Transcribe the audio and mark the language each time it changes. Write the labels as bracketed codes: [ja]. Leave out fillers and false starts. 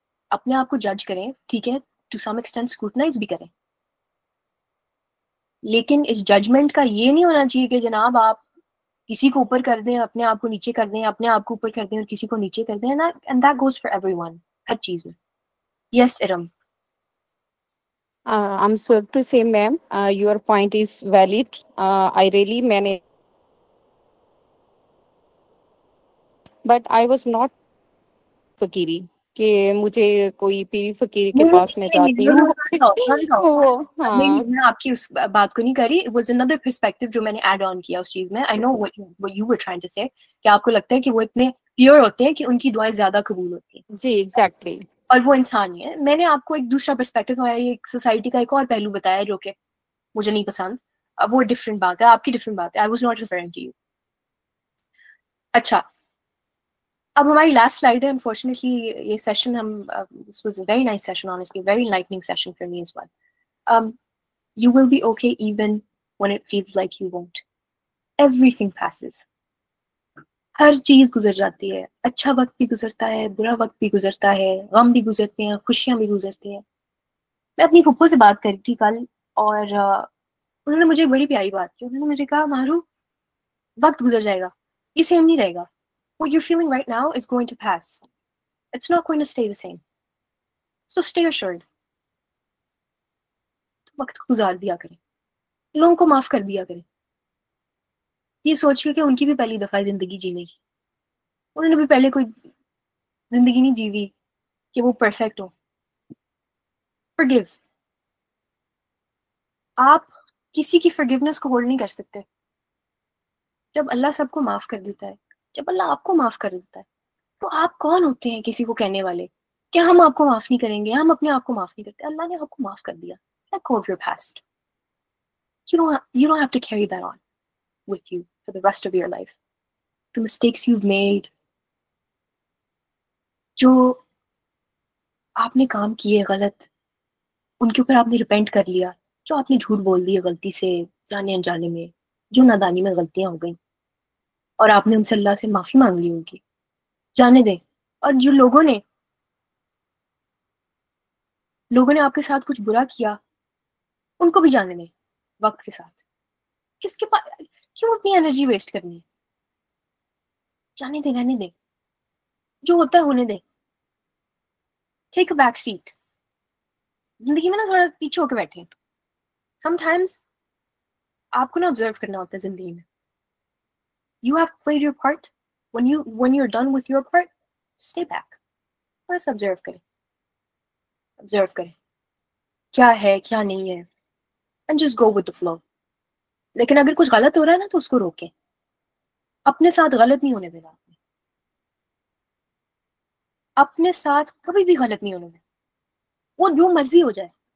[ur] اپنے آپ کو جج کریں, ٹھیک ہے, [en] to some extent [ur] اسکروٹنائز بھی کریں, لیکن اس ججمنٹ کا یہ نہیں ہونا چاہیے کہ جناب آپ کسی کو اوپر کر دیں, اپنے آپ کو نیچے کر دیں, اپنے آپ کو اوپر کر دیں اور کسی کو نیچے کر دیں. [en] and that goes for every one, [ur] ہر چیز میں. [en] Yes um. I'm sorry to say, ma'am, your point is valid. I really manage, but I was not fakiri. [ur] کہ مجھے کوئی پیر فقیر کے نہیں پاس میں جاتی ہوں تو ہاں میں آپ کی اس بات کو نہیں کری. [en] It was another perspective [ur] جو میں نے ایڈ آن کیا اس چیز میں. [en] I know what you were trying to say [ur] کہ آپ کو لگتا ہے کہ وہ اتنے پیور ہوتے ہیں کہ ان کی دعائیں زیادہ قبول ہوتی ہیں. جی ایگزیکٹلی. اور وہ انسان ہی ہے. میں نے آپ کو ایک دوسرا پرسپیکٹو ہماری ایک سوسائٹی کا ایک اور پہلو بتایا جو کہ مجھے نہیں پسند. اب وہ ڈفرینٹ بات ہے, آپ کی ڈفرینٹ بات ہے. [en] I was not referring to you. [ur] اچھا, اب ہماری لاسٹ سلائڈ ہے. [en] unfortunately [ur] یہ سیشن ہم [en] this was a very nice session, honestly, very enlightening session for me as well. You will be okay even when it feels like you won't. Everything passes. [ur] ہر چیز گزر جاتی ہے. اچھا وقت بھی گزرتا ہے, برا وقت بھی گزرتا ہے, غم بھی گزرتے ہیں, خوشیاں بھی گزرتی ہیں. میں اپنی پھپھو سے بات کری تھی کل, اور انہوں نے مجھے بڑی پیاری بات کی. انہوں نے مجھے کہا, ماہرو وقت گزر جائے گا, یہ سیم نہیں رہے گا. [en] What you're feeling right now is going to pass. It's not going to stay the same. So stay assured. [ur] وقت کو گزار دیا کریں, لوگوں کو معاف کر دیا کریں. یہ سوچ کے کہ ان کی بھی پہلی دفعہ زندگی جینے کی, انہوں نے بھی پہلے کوئی زندگی نہیں جی ہوئی کہ وہ پرفیکٹ ہو. [en] Forgive. [ur] آپ کسی کی forgiveness کو ہولڈ نہیں کر سکتے. جب اللہ سب کو معاف کر دیتا ہے, جب اللہ آپ کو معاف کر دیتا ہے, تو آپ کون ہوتے ہیں کسی کو کہنے والے کہ ہم آپ کو معاف نہیں کریں گے, ہم اپنے آپ کو معاف نہیں کرتے. اللہ نے آپ کو معاف کر دیا. [en] Let go of your past. You don't have to carry that on with you for the rest of your life. The mistakes you've made, [ur] جو آپ نے کام کیے غلط, ان کے اوپر آپ نے ریپینٹ کر لیا. جو آپ نے جھوٹ بول دیے غلطی سے, جانے انجانے میں, جو نادانی میں غلطیاں ہو گئیں, اور آپ نے ان سے اللہ سے معافی مانگ لی, ان کی جانے دیں. اور جو لوگوں نے آپ کے ساتھ کچھ برا کیا, ان کو بھی جانے دیں وقت کے ساتھ. کس کے پاس کیوں اپنی انرجی ویسٹ کرنی ہے؟ جانے دیں, رہنے دیں, جو ہوتا ہے ہونے دیں. [en] Take a back seat. [ur] زندگی میں نا تھوڑا پیچھے ہو کے بیٹھے. [en] sometimes [ur] آپ کو نا آبزرو کرنا ہوتا ہے زندگی میں. [en] You have played your part. when you're done with your part, stay back. [ur] بس آبزرو کریں کیا ہے کیا نہیں ہے, [en] and just go with the flow. [ur] لیکن اگر کچھ غلط ہو رہا ہے نا تو اس کو روکیں. اپنے ساتھ غلط نہیں ہونے دینا. اپنے ساتھ کبھی بھی غلط نہیں ہونے دینا. وہ جو مرضی ہو جائے.